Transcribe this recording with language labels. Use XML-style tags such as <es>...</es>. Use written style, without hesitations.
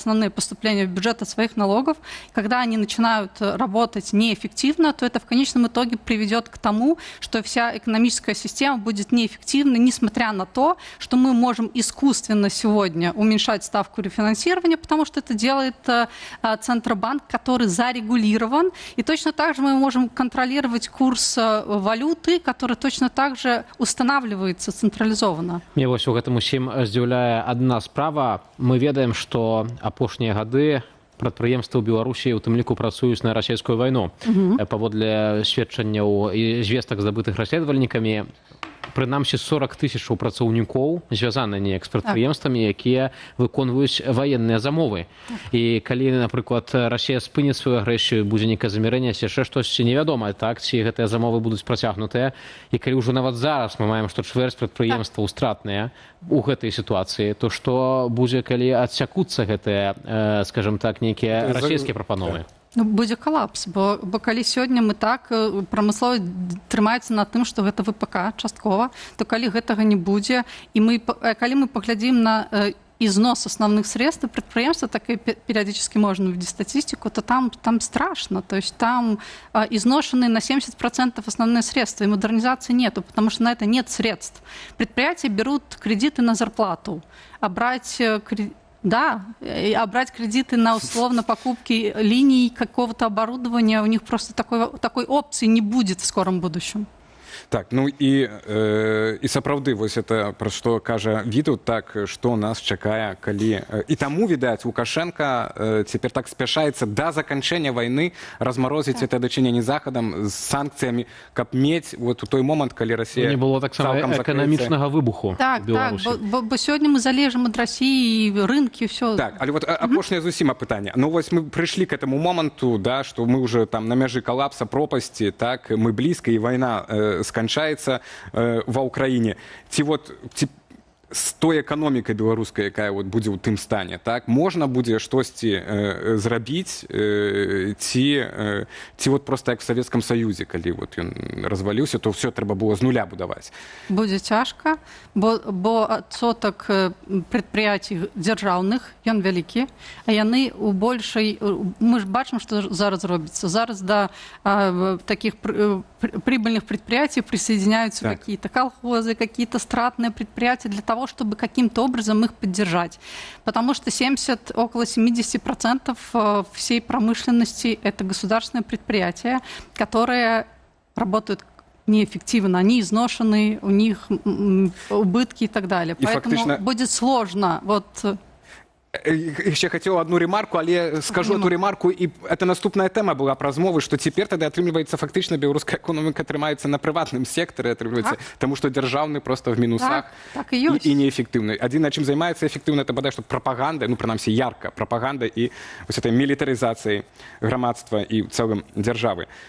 <ru>поступления в бюджет от своих налогов, когда они начинают работать неэффективно, то это в конечном итоге приведет к тому, что вся экономическая система будет неэффективной, несмотря на то, что мы можем искусственно сегодня уменьшать ставку рефинансирования, потому что это делает Центробанк, который зарегулирован, и точно так же мы можем контролировать курс валюты, который точно так же устанавливается централизованно.</ru> <be>Мне вось у гэтым усім здзіўляе адна справа. Мы ведаем, што апошнія гады прадпрыемствы ў Беларусі у тым ліку працуюць на расійскую вайну. Паводле сведчанняў і звестак, здабытых расследавальнікамі, прынамсі 40 тысячаў працаўнікоў звязаны неяк з прадпрыемствамі, якія выконваюць ваенныя замовы. І калі, напрыклад, Расія спыніць сваю агрэсію, будзе нейкае замірэнне, яшчэ штосьці невядома, так, ці гэтыя замовы будуць працягнутыя. І калі ўжо нават зараз мы маем, што чвэрць прадпрыемстваў стратныя у гэтай сітуацыі, то што будзе, калі адсякуцца гэтыя, скажем так, нейкія расійскія прапановы? Будзе калапс, бо калі сёння мы так прамысловасць трымаецца на тым, што гэта ВПК часткова, то калі гэтага не будзе, і калі мы паглядзім на</be> <ru>износ основных средств предприемства, так и периодически можно увидеть статистику, то там страшно. То есть там изношены на 70% основные средства, и модернизации нету, потому что на это нет средств. Предприятия берут кредиты на зарплату, а брать Да, а брать кредиты на условно покупки линий какого-то оборудования, у них просто такой опции не будет в скором будущем.</ru> <be>Так, ну і сапраўды вось это пра што кажа Вітаўт, так што нас чакае, калі і таму відаць Лукашенко цяпер так спяшаецца да заканчэння вайны размарозіць это дачыненне захадам з санкцыямі, каб мець вот у той момант, калі Расія не было таксама эканамічнага выбуху так, в Беларусі. Так, бо сёння мы залежым ад Расіі, рынкі, ўсё. Так, але вот апошняе зусім пытанне. Ну вось мы прыйшлі к этому моманту, да, што мы уже там на мяжы калапса, пропасці, так, мы блізка, і вайна сканчаецца ва ўкраіне. Ці з той эканомікай беларускай, якая вот будзе ў тым стане, так, можна будзе штосьці зрабіць, ці вот просто як в Савецкам Саюзе, калі вот ён разваліўся, то ўсё трэба было з нуля будаваць. Будзе цяжка, бо адсотак прадпрыятий дзяржаўных, ён вялікі, а яны у большай... Мы ж бачым, што зараз робіцца.</be> <ru>Зараз да таких прибыльных предприятий присоединяются какие-то колхозы, какие-то стратные предприятия для того, чтобы каким-то образом их поддержать. Потому что около 70% всей промышленности – это государственные предприятия, которые работают неэффективно, они изношены, у них убытки и так далее. И поэтому фактично... будет сложно.</ru> <be>Яшчэ хацеў одну ремарку, але скажу эту ремарку, і это наступная тэма была пра змовы, што цяпер тады атрымліваецца фактычна беларуская эканоміка атрымаецца на прыватным сектары, атрымліваецца, таму што дзяржаўны проста в мінусах так і неэфектыўны. Адзін, на чым займаецца эфектыўна, это бадай што прапаганда, ну прынамсі ярка прапаганда і вось этой мілітарызацыі грамадства і ў цэлым дзяржавы.</be>